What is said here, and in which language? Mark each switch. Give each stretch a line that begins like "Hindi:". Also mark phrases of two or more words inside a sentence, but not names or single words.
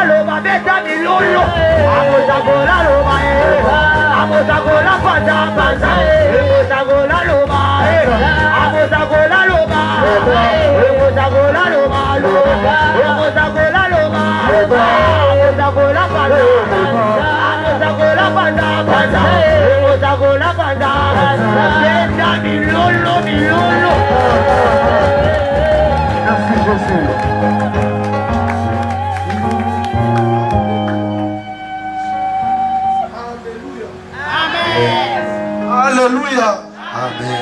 Lingala: loba beta milolo, osagola loba, osagola panda panda, osagola loba, osagola loba, osagola loba, osagola loba, osagola panda, osagola panda panda, osagola panda, beta milolo.
French: Merci Jésus. Alléluia. Alléluia. Amen.